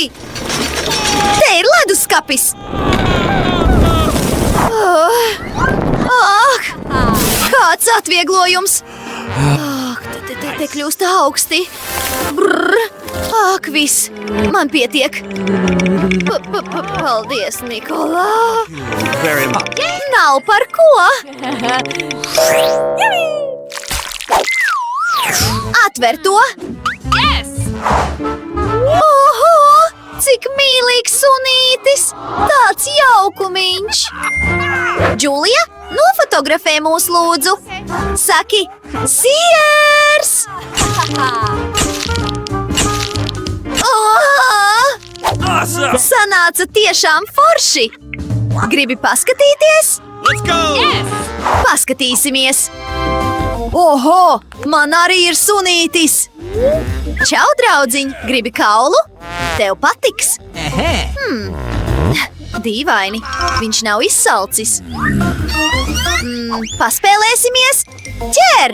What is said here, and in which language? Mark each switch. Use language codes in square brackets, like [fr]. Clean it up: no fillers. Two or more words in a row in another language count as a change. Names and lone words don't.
[lv] Te ir leduskapis! Ak, kāds atvieglojums! Ak, te kļūst augsti! Brr! Ak, viss! Man pietiek! Paldies, Nikolā! [en] Very much. [lv] Nav par ko! Atver to! Oho! Cik mīlīgs sunītis! Tāds jaukumiņš! Džulija, nofotografē mūs lūdzu! Saki, siers! Awesome! Sanāca tiešām forši! Gribi paskatīties? [en] Let's go! [lv] Paskatīsimies! Oho! Man arī ir sunītis! Čau, draudziņ! Gribi kaulu? Tev patiks! Dīvaini, viņš nav izsalcis. Paspēlēsimies? Ķer!